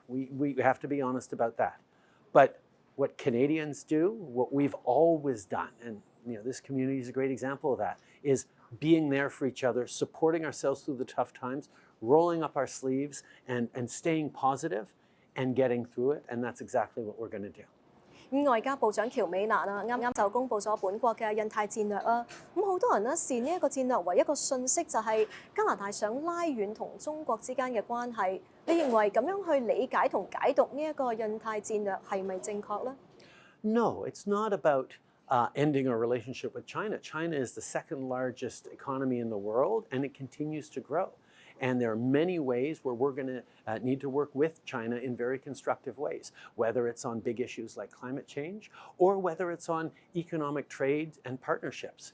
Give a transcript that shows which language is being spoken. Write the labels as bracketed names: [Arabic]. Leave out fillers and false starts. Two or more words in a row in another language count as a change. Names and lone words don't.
[English] We have to be honest about that. But what Canadians do, what we've always done, and this community is a great example of that, is being there for each other, supporting ourselves through the tough times, rolling up our sleeves and staying positive and getting through it. And that's exactly what we're going to do. [Cantonese] 外交部長喬美娜啱啱就公布咗本國嘅印太戰略啊，咁好多人呢視呢一個戰略為一個訊息，就係加拿大想拉遠同中國之間嘅關係。你認為咁樣去理解同解讀呢一個印太戰略係咪正確呢？ [English] No, it's not about ending our relationship with China. China is the second largest economy in the world, and it continues to grow. And there are many ways where we're going to need to work with China in very constructive ways, whether it's on big issues like climate change or whether it's on economic trade and partnerships.